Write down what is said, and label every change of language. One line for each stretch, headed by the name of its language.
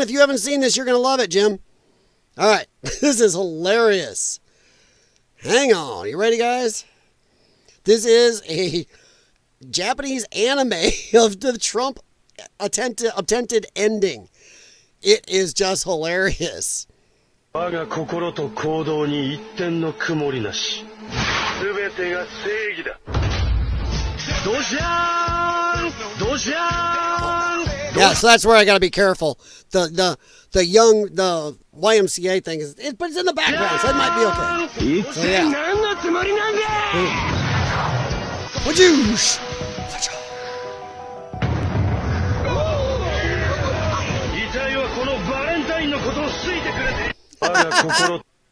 English: If you haven't seen this, you're going to love it, Jim. All right. This is hilarious. Hang on. You ready, guys? This is a Japanese anime of the Trump attempted ending. It is just hilarious.
Japanese: 我が心と行動に一点の曇りなし。すべてが正義だ。ドシャーンドシャーン
English: Yeah, so that's where I got to be careful. The YMCA thing but it's in the background, so it might be okay. So yeah. Wajoosh!